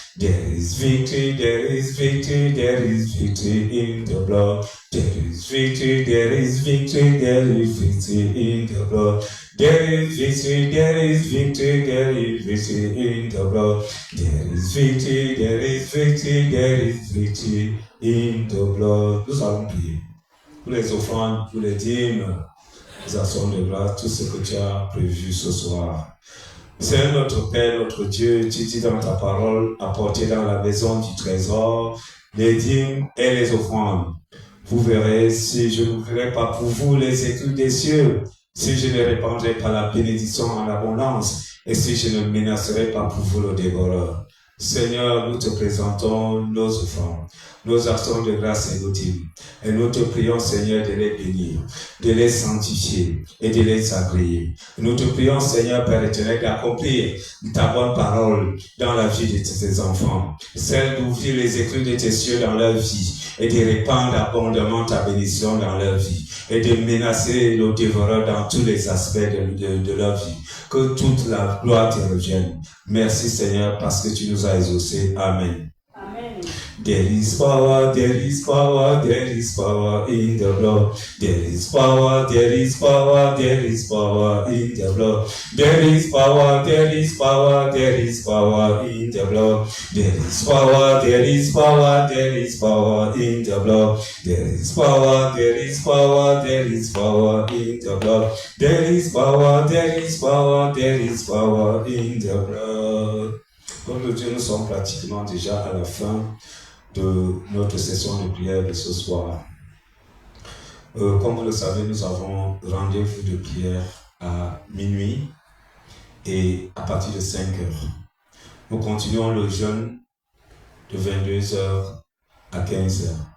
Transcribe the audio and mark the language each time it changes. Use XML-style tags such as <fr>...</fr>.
<en>There is victory, there is victory, there is victory in the blood. There is victory, there is victory, there is victory in the blood. There is victory, there is victory, there is victory in the blood. There is victory, there is victory, there is victory in the blood.</en> <fr>Nous allons prier pour les offrandes, pour les dîmes, les actions de grâce, tout ce que tu as prévu ce soir. Seigneur notre Père, notre Dieu, tu dis dans ta parole, apportez dans la maison du trésor les dîmes et les offrandes. Vous verrez si je n'ouvrirai pas pour vous les éclus des cieux, si je ne répandrai pas la bénédiction en abondance, et si je ne menacerai pas pour vous le dévoreur. Seigneur, nous te présentons nos offrandes, nos actions de grâce et nos dîmes. Et nous te prions, Seigneur, de les bénir, de les sanctifier et de les agréer. Nous te prions, Seigneur, Père éternel, d'accomplir ta bonne parole dans la vie de tes enfants. Celle d'ouvrir les éclus de tes cieux dans leur vie et de répandre abondamment ta bénédiction dans leur vie et de menacer nos dévoreurs dans tous les aspects de leur vie. Que toute la gloire te revienne. Merci, Seigneur, parce que tu nous as exaucés. Amen.</fr> <en>There is power, there is power, there is power in the blood. There is power, there is power, there is power in the blood. There is power, there is power, there is power in the blood. There is power, there is power, there is power in the blood. There is power, there is power, there is power in the blood. There is power, there is power, there is power in the blood.</en> <fr>Comme Dieu, nous sommes pratiquement déjà à la fin de notre session de prière de ce soir. Comme vous le savez, nous avons rendez-vous de prière à minuit et à partir de 5 heures. Nous continuons le jeûne de 22h à 15h.</fr>